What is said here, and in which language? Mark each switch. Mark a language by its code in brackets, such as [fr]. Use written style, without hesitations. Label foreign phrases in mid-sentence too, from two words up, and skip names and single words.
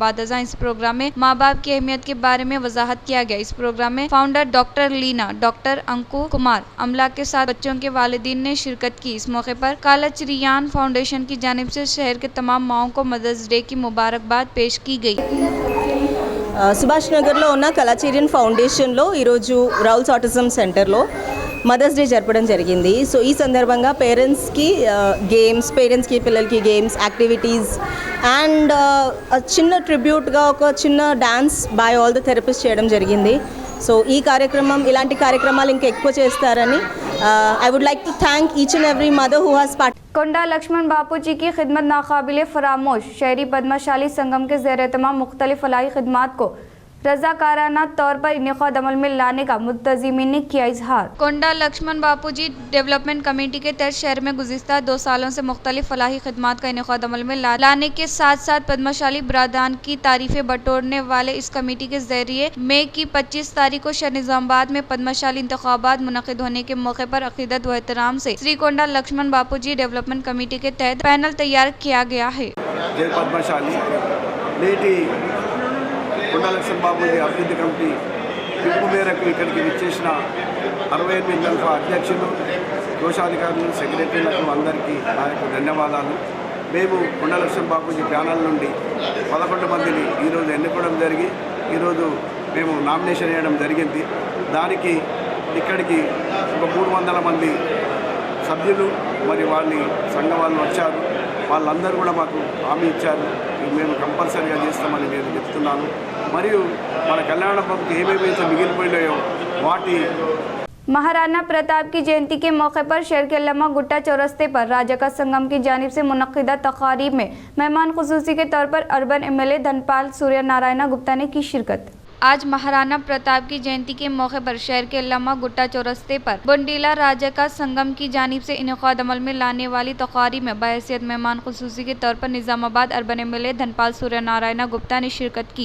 [ur] بعد ازاں اس پروگرام میں ماں باپ کی اہمیت کے بارے میں وضاحت کیا گیا. اس پروگرام میں فاؤنڈر ڈاکٹر لینا، ڈاکٹر انکو کمار، املا کے ساتھ بچوں کے والدین نے شرکت کی. اس موقع پر کالا چریان فاؤنڈیشن کی جانب سے شہر کے تمام ماؤں کو [en] Mother's Day [ur] کی مبارکباد پیش کی گئی. [te] సుభాష్ నగర్లో ఉన్న కళాచిరియన్ ఫౌండేషన్లో ఈరోజు రౌల్స్ ఆటిజం సెంటర్లో [en] Mother's Day [te] జరపడం జరిగింది. సో ఈ సందర్భంగా పేరెంట్స్కి పేరెంట్స్కి పిల్లలకి [en] games, activities and [te] చిన్న ట్రిబ్యూట్గా ఒక చిన్న డాన్స్ [en] by all the therapist [te] చేయడం జరిగింది. సో ఈ కార్యక్రమం ఇలాంటి కార్యక్రమాలు ఇంకా ఎక్కువ చేస్తారని [en] I would like to thank each and every mother who has participated. [ur] کونڈا لکشمن باپو جی کی خدمت ناقابل فراموش. شہری پدماشالی سنگم کے زیر اہتمام مختلف فلاحی خدمات کو رضاکارانہ طور پر انعقاد عمل میں لانے کا منتظمین نے کیا اظہار. کونڈا لکشمن باپو جی ڈیولپمنٹ کمیٹی کے تحت شہر میں گزشتہ 2 سالوں سے مختلف فلاحی خدمات کا انعقاد عمل میں لانے کے ساتھ ساتھ پدماشالی برادران کی تعریفیں بٹورنے والے اس کمیٹی کے ذریعے مئی کی 25 تاریخ کو شہر نظام آباد میں پدماشالی انتخابات منعقد ہونے کے موقع پر عقیدت و احترام سے شری کونڈا لکشمن باپو جی ڈیولپمنٹ کمیٹی کے تحت پینل تیار کیا گیا ہے. [te] కొండా లక్ష్మణ్ బాబుజీ అభివృద్ధి కమిటీ పిలుపు మేరకు ఇక్కడికి విచ్చేసిన 68 దళిత అధ్యక్షులు, కోశాధికారులు, సెక్రటరీలకు అందరికీ నా యొక్క ధన్యవాదాలు. మేము కొండా లక్ష్మణ్ బాబుజీ ప్యానల్ నుండి 11 మందిని ఈరోజు ఎన్నుకోవడం జరిగి ఈరోజు మేము నామినేషన్ చేయడం జరిగింది. దానికి ఇక్కడికి ఒక 300 మంది సభ్యులు మరి వాళ్ళ సంఘం వాళ్ళు వచ్చారు. వాళ్ళందరూ కూడా మాకు హామీ ఇచ్చారు, మేము కంపల్సరీగా చేస్తామని నేను చెప్తున్నాను. మరియు మన కళ్యాణపురంకి ఏమేమైతే మిగిలిపోయినాయో వాటి [ur] مہارانا پرتاپ کی جینتی کے موقع پر شہر کے علامہ گٹہ چوراستے پر راجکا سنگم کی جانب سے منعقدہ تقاریب میں مہمان خصوصی کے طور پر [en] urban MLA [ur] دھنپال سوریہ نارائن گپتا نے کی شرکت. آج مہارانا پرتاپ کی جینتی کے موقع پر شہر کے علامہ گٹہ چوراستے پر بندیلا راجکا سنگم کی جانب سے انعقاد عمل میں لانے والی تقاریب میں بحیثیت مہمان خصوصی کے طور پر نظام آباد [en] urban MLA [ur] دھنپال سوریہ نارائن گپتا نے شرکت کی.